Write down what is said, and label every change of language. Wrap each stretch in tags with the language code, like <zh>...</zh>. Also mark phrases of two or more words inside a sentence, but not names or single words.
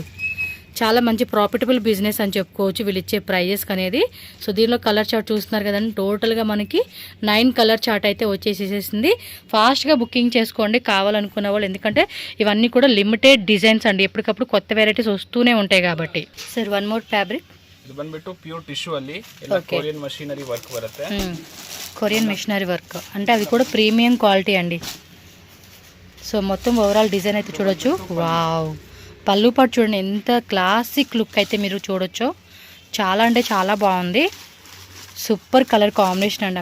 <te>చాలా మంచి ప్రాఫిటబుల్ బిజినెస్ అని చెప్పుకోవచ్చు వీళ్ళు ఇచ్చే ప్రైజెస్ అనేది. సో దీనిలో కలర్ చార్ట్ చూస్తున్నారు కదండి. టోటల్గా మనకి 9 కలర్ చార్ట్ అయితే వచ్చేసేసింది. ఫాస్ట్గా బుకింగ్ చేసుకోండి కావాలనుకున్న వాళ్ళు, ఎందుకంటే ఇవన్నీ కూడా లిమిటెడ్ డిజైన్స్ అండి. ఎప్పటికప్పుడు కొత్త వెరైటీస్ వస్తూనే ఉంటాయి కాబట్టి. సార్ వన్ మోర్ ఫ్యాబ్రిక్.</te> <kn>ಇದು ಬಂದ್ಬಿಟ್ಟು ಪ್ಯೂರ್ ಟಿಶ್ಯೂ ಅಲ್ಲಿ ಎಲ್ಲ ಕೊರಿಯನ್ ಮಷೀನರಿ ವರ್ಕ್ ಬರುತ್ತೆ.</kn> <en>Korean machinery work</en> <te>అంటే అది కూడా ప్రీమియం క్వాలిటీ అండి. సో మొత్తం ఓవరాల్ డిజైన్ అయితే చూడొచ్చు. వావ్, పళ్ళు పాటు చూడండి ఎంత క్లాసిక్ లుక్ అయితే మీరు చూడొచ్చు. చాలా అంటే చాలా బాగుంది. సూపర్ కలర్ కాంబినేషన్ అండి.</te>